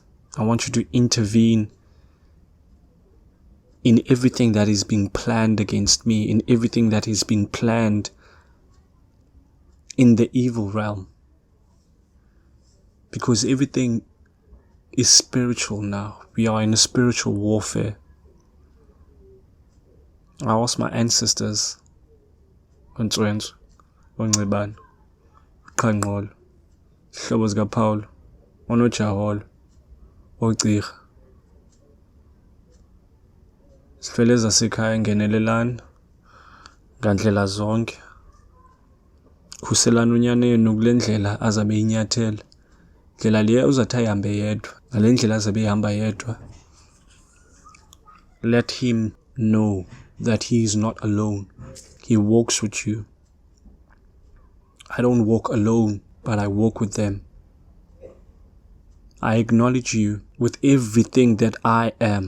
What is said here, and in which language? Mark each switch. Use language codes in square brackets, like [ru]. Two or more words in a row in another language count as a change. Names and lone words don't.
[en] I want you to intervene in everything that is being planned against me, in everything that is being planned in the evil realm. Because everything is spiritual now. We are in a spiritual warfare. I asked my ancestors, [xh] Nkonyana, Nkonyana, Nkonyana, Hlobo zikaPaul, uNojaholo, uGcirha. Sifele zasekhaya ngenelelana ngandlela zonke. Khuselana unyaneni kule ndlela azabe inyathela. Ndlela le uzathi ayihambe yedwa. Ngale ndlela azabe ehamba yedwa. [en] Let him know that he is not alone. He walks with you. I don't walk alone, but I walk with them. I acknowledge you with everything that I am.